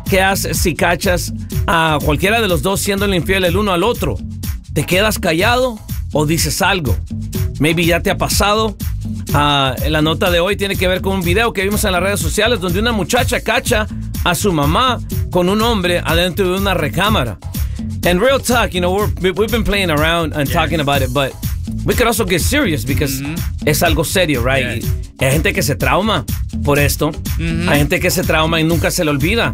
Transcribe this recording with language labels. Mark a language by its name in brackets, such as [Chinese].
[Spanish] ¿Qué haces si cachas a cualquiera de los dos siendo el infiel el uno al otro? ¿Te quedas callado o dices algo? Maybe ya te ha pasado. La nota de hoy tiene que ver con un video que vimos en las redes sociales donde una muchacha cacha a su mamá con un hombre adentro de una recámara. [English] And real talk, you know, we've been playing around and talking about it, but we could also get serious because [Spanish] es algo serio, [English] right? [Spanish] Yes. Hay gente que se trauma por esto. Mm-hmm. Hay gente que se trauma y nunca se le olvida.